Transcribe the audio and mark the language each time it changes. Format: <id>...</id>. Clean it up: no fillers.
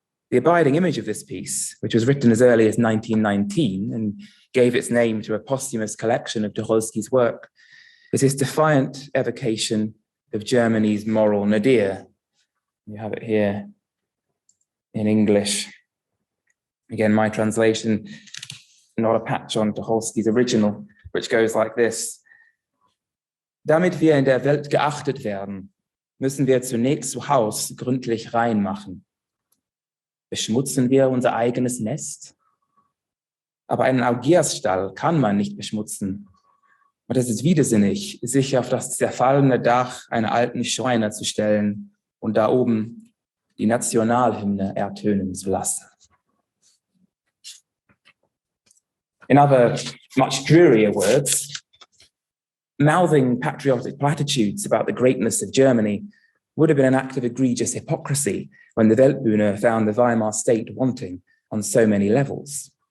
<en>The abiding image of this piece, which was written as early as 1919 and gave its name to a posthumous collection of Tucholsky's work, is his defiant evocation of Germany's moral nadir. You have it here in English. Again, my translation, not a patch on Tucholsky's original, which goes like this.</en> <de>Damit wir in der Welt geachtet werden, müssen wir zunächst zu Haus gründlich reinmachen. Beschmutzen wir unser eigenes Nest? Aber einen Augiersstall kann man nicht beschmutzen. Und es ist widersinnig, sich auf das zerfallene Dach einer alten Schreiner zu stellen und da oben die Nationalhymne ertönen zu lassen.</de> <en>In other, much drearier words, mouthing patriotic platitudes about the greatness of Germany would have been an act of egregious hypocrisy when the Weltbühne found the Weimar state wanting on so many levels.</en>